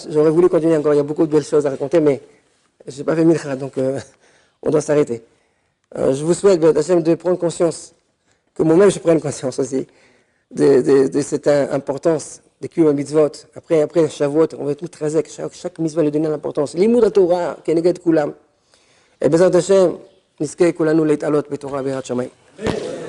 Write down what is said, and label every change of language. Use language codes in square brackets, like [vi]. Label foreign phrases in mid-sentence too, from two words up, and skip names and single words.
[fr] J'aurais voulu continuer encore, il y a beaucoup de belles choses à raconter, mais je n'ai pas fait milcha, donc on doit s'arrêter. Je vous souhaite, Hachem, de prendre conscience, que moi-même je prenne conscience aussi, de cette importance des [he] קיום מצוות. [fr] Après Shavuot, on va être tout très zèque, chaque mitzvah lui donner l'importance. [he] לימוד התורה כנגד כולם. Et בעזרת השם, נזכה כולנו להתעלות בתורה ביראת שמיים.